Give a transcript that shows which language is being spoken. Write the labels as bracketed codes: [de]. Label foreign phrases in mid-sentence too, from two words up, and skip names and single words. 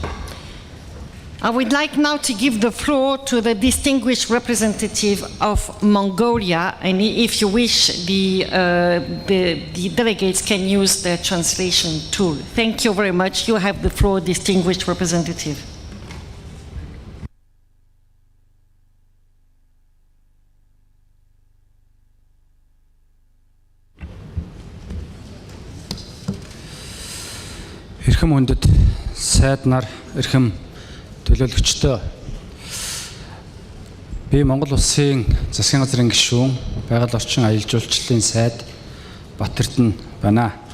[en] I would like now to give the floor to the distinguished representative of Mongolia, and if you wish, the delegates can use the translation tool. Thank you very much. You have the floor, distinguished representative. [mn] Эрхэм хүндэт, сайд нар, эрхэм төлөөлөгчдөө, би Монгол Улсын засгийн газрын гишүүн, байгаль орчин аялал жуулчлалын сайд Батэрдэн байна.